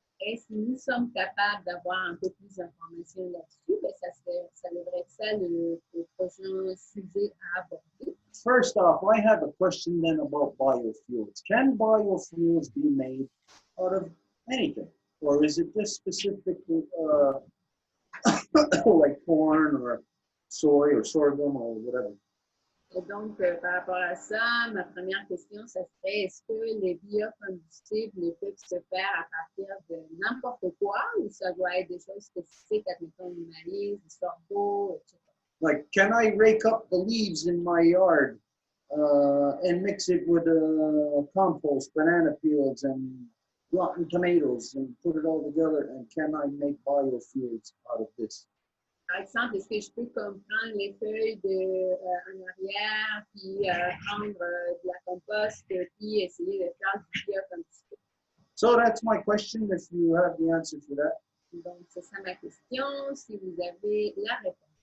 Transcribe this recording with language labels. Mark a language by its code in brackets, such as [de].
[fr] Et si nous sommes capables d'avoir un peu plus d'informations là-dessus, ben ça devrait être ça le prochain sujet à aborder. [en] First off, I have a question then about biofuels. Can biofuels be made out of anything? Or is it just specifically like corn or soy or sorghum or whatever? [fr] Et donc, par rapport à ça, ma première question, ça serait, est-ce que les biocombustibles peuvent se faire à partir de n'importe quoi ou ça doit être des choses spécifiques, admettons du maïs, du sorgho, etc.? [en] Like, can I rake up the leaves in my yard and mix it with compost, banana peels, and rotten tomatoes and put it all together? And can I make biofuels out of this? [fr] Par exemple, est-ce que je peux comme prendre les feuilles en arrière, puis prendre de la compost, puis essayer de faire du biocombustible? [en] So that's my question, if you have the answer for that. [fr] Donc, c'est ça ma question, si vous avez la réponse.